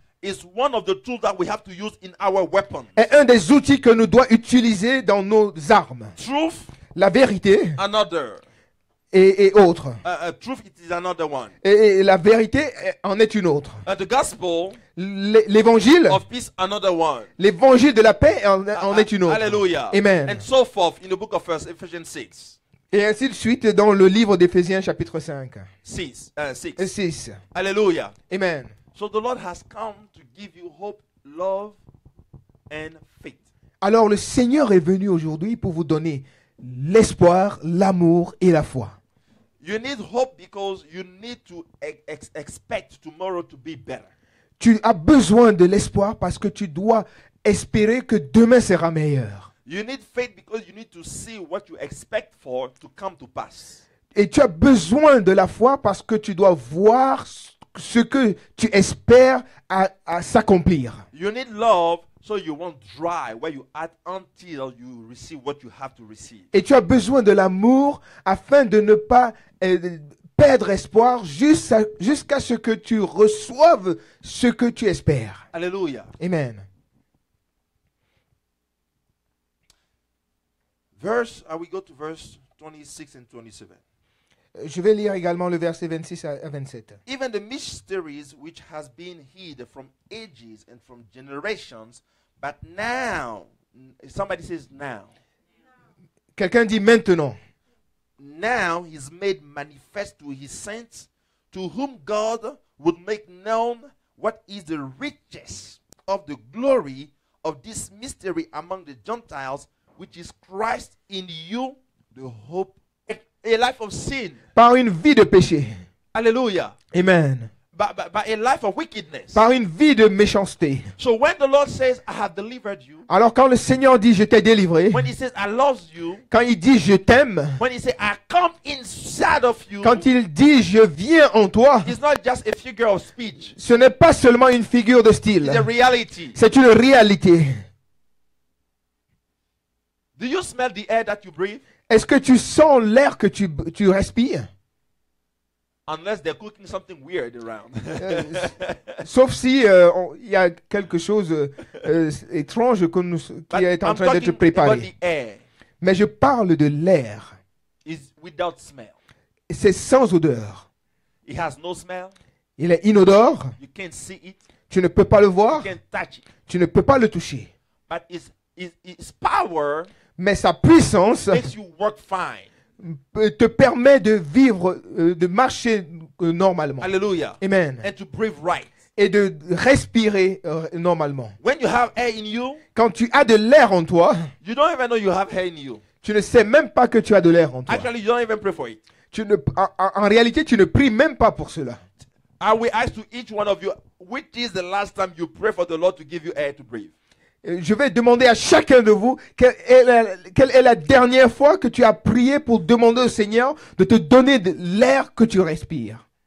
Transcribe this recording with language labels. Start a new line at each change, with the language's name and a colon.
English: is one of the tools that we have to use in our weapon.
French: est un des outils que nous devons utiliser dans nos armes.
English: Truth,
French: La vérité
English: another.
French: et autre.
English: Truth, it is another one.
French: Et la vérité en est une autre.
English: The gospel
French: L'évangile,
English: of peace, another one.
French: l'évangile de la paix en est une autre.
English: Hallelujah.
French: Amen.
English: And so forth in the book of Ephesians 6.
French: Et ainsi de suite dans le livre d'Éphésiens chapitre 5.
English: 6.
French: 6.
English: Hallelujah.
French: Amen.
English: So the Lord has come to give you hope, love, and faith.
French: Alors le Seigneur est venu aujourd'hui pour vous donner l'espoir, l'amour et la foi.
English: You need hope because you need to expect tomorrow to be better.
French: Tu as besoin de l'espoir parce que tu dois espérer que demain sera meilleur.
English: You need faith because you need to see what you expect for to come to pass.
French: Et tu as besoin de la foi parce que tu dois voir ce que tu espères à s'accomplir.
English: You need love so you won't dry where you at until you receive what you have to receive.
French: Et tu as besoin de l'amour afin de ne pas perdre espoir jusqu'à ce que tu reçoives ce que tu espères.
English: Hallelujah.
French: Amen.
English: We go to verse 26 and 27.
French: Je vais lire également le verset 26 à 27.
English: Even the mysteries which has been hid from ages and from generations, but now, somebody says now.
French: Quelqu'un dit maintenant.
English: Now he's made manifest to his saints, to whom God would make known what is the riches of the glory of this mystery among the Gentiles, which is Christ in you, the hope, a life of sin.
French: Par une vie de péché.
English: Hallelujah.
French: Amen.
English: By a life of wickedness.
French: Par une vie de méchanceté.
English: So when the Lord says, I have delivered you,
French: Alors quand le Seigneur dit je t'ai délivré,
English: when he says, I love you,
French: quand il dit je t'aime,
English: when he says, I come inside of you,
French: quand il dit je viens en toi,
English: it's not just a figure of speech.
French: ce n'est pas seulement une figure de style.
English: It's a reality.
French: C'est une réalité.
English: Do you smell the air that you breathe?
French: Est-ce que tu sens l'air que tu respires?
English: Unless they're cooking something weird around.
French: Sauf si il y a quelque chose étrange qui est en train d'être
English: about
French: préparé.
English: the air.
French: Mais je parle de l'air.
English: Is without smell.
French: C'est sans odeur.
English: It has no smell.
French: Il est inodore.
English: You can't see it.
French: Tu ne peux pas le
English: You
French: voir.
English: can't touch it.
French: Tu ne peux pas le toucher.
English: But its power
French: Mais sa puissance
English: makes you work fine.
French: te permet de vivre, de marcher normalement.
English: Hallelujah.
French: Amen.
English: And to breathe right.
French: et de respirer normalement.
English: When you have air in you,
French: Quand tu as de l'air en toi,
English: you don't even know you have air in you.
French: tu ne sais même pas que tu as de l'air en toi.
English: Actually, you don't even pray for it.
French: En réalité, tu ne pries même pas pour cela.
English: I will ask to each one of you, which is the last time you pray for the Lord to give you air to breathe?
French: Je vais demander à chacun de vous quelle est la dernière fois que tu as prié pour demander au Seigneur de te donner de l'air que tu respires.